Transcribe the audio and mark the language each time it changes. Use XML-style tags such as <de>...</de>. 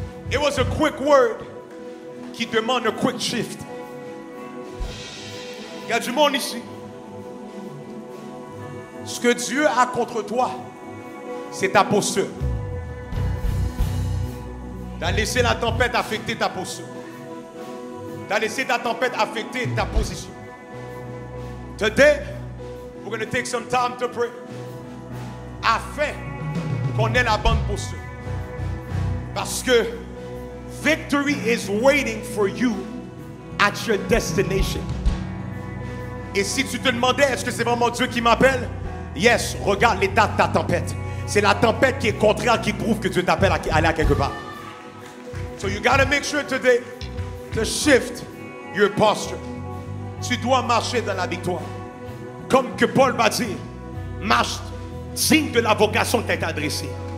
<en>It was a quick word</en> <fr>qui demande</fr> <en>a quick shift.</en> <fr>Il y a du monde ici. Ce que Dieu a contre toi, c'est ta posture. Tu as laissé la tempête affecter ta posture. Tu as laissé ta tempête affecter ta position.</fr> <en>Today, we're going to take some time to pray.</en> <fr>Afin qu'on ait la bonne posture. Parce que</fr> <en>victory is waiting for you at your destination.</en> <fr>Et si tu te demandais, est-ce que c'est vraiment Dieu qui m'appelle? Yes, regarde l'état de ta tempête. C'est la tempête qui est contraire qui prouve que Dieu t'appelle à aller à quelque part.</fr> <en>So you got to make sure today to shift your posture.</en> <fr>Tu dois marcher dans la victoire. Comme que Paul va dire, marche digne de la vocation qui t'a été adressée.</fr>